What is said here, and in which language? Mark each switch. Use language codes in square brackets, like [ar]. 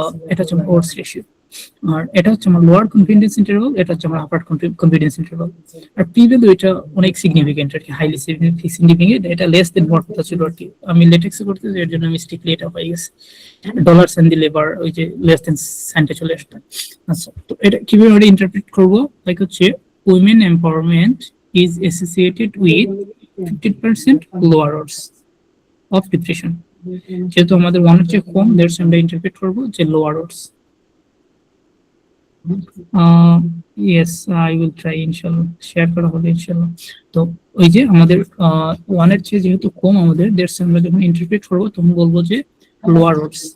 [bn] এটা হচ্ছে আমার ওয়ার্ডস রেশিও, আর এটা হচ্ছে আমার লোয়ার কনফিডেন্স ইন্টারভ্যাল, এটা হচ্ছে আমার আপার কনফিডেন্স ইন্টারভ্যাল। আর পি ভ্যালু এটা অনেক সিগনিফিকেন্ট আর কি, হাইলি সিগনিফিকেন্ট, এটা লেস দেন হওয়ার কথা ছিল আর কি। আমি লেটেক্সে করতে, এর জন্য মিস্টেকলি এটা হয়ে গেছে, ডলার সাইন দিলে এবার ওই যে লেস দেন সাইনটা চলে আসবে। আচ্ছা, তো এটা কিভাবে ইন্টারপ্রেট করবো, লাইক হচ্ছে [en] women empowerment is associated with 50% lower odds of depression. [bn] যেহেতু আমাদের 1 এর চেয়ে কম, দ্যাটস আমরা ইন্টারপ্রেট করব যে lower odds. [en] Yes, I will try [bn] ইনশাআল্লাহ, শেয়ার করা হবে ইনশাআল্লাহ। তো ওই যে আমাদের 1 এর চেয়ে যেহেতু কম আমাদের, দ্যাটস আমরা যখন ইন্টারপ্রেট করব, তখন বলবো যে লোয়ার odds।